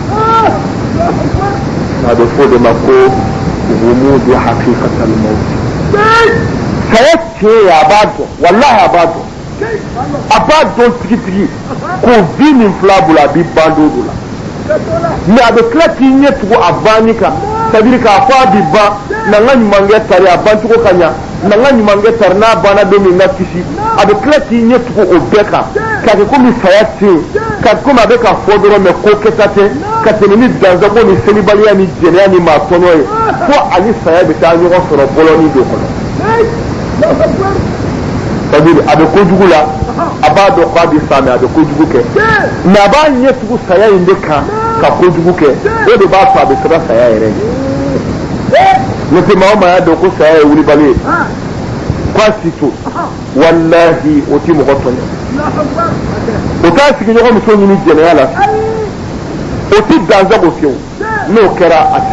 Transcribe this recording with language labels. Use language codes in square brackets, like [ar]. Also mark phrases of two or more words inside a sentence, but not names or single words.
[bm] a bɛ fɔ o de ma ko gumudu [ar] حقيقة الموت [bm] saya tiɲɛ ye a b'a dɔn walahi a b'a dɔn a b'a dɔn tigitigi ko vi min fil'a bolo a b'i ban don dɔ la mɛ a bɛ tila k'i ɲɛ tugu a banni kan [fr] c'est-à-dire [bm] k'a fɔ a bi ban na n ka ɲumankɛ tari a bancogo ka ɲa na n ka ɲumankɛ tari n'a banna don min n ka kisi a bɛ tila k'i ɲɛ tugu o bɛɛ kan k'a kɛ komi saya tɛ yen k'a kɛ komi a bɛ ka fɔ dɔrɔn mɛ ko kɛta tɛ ka tɛmɛ ni dansago ni selibaliya ni jɛnɛya ni maa tɔnɔ ye fo ani saya bɛ taa ɲɔgɔn sɔrɔ bɔlɔni dɔ kɔnɔ [fr] c'est-à-dire [bm] a bɛ kojugu la a b'a dɔn k'a bɛ sa mɛ a bɛ kojugu kɛ mɛ a b'a ɲɛ tugu saya in de kan ka kojugu kɛ o de b'a to a bɛ siran saya yɛrɛ ɲɛ n'o tɛ maa o maa y'a dɔn ko saya ye wulibali ye k'a si to walahi o tɛ mɔgɔ tɔɲɔ o t'a sigiɲɔgɔn muso ɲini jɛnɛya la o tɛ dansago fiyewu n'o kɛra a tɛ